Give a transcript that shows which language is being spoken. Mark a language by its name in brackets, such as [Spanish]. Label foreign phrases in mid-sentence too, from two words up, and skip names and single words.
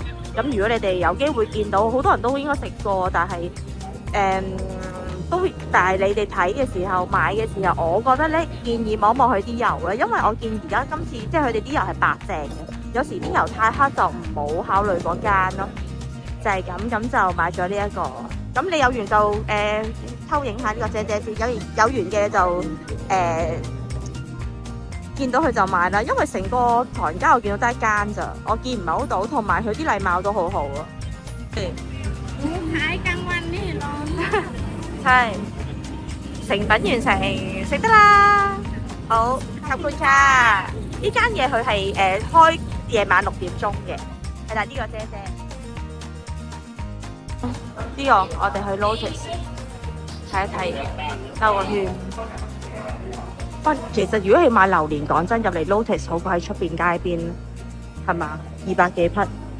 [Cantonese] 咁如果你哋有機會見到，好多人都應該食過，但係但係你哋睇嘅時候買嘅時候，我覺得咧建議望一望佢啲油咧，因為我見而家今次即係佢哋啲油係白淨嘅，有時啲油太黑就唔好考慮嗰間咯，就係咁就買咗呢一個。咁你有緣就偷影下呢個姐姐先，有緣嘅就見到佢就買啦，因為成個唐人街我見到得一間咋，我見唔係好到，同埋佢啲禮貌都好好啊。 [Thai] ขายกลางวันนี่ร้อน ใช่ [Cantonese] 成品完成，食得啦。好， [Thai] ขอบคุณค่ะ。 [Cantonese] 呢間嘢佢係開夜晚6點鐘嘅，係啦，呢個姐姐。呢個我哋去 Lotus 睇一睇，兜個圈。不過其實如果係買榴蓮，講真入嚟 Lotus 好過喺出邊街邊，係嘛？200幾匹。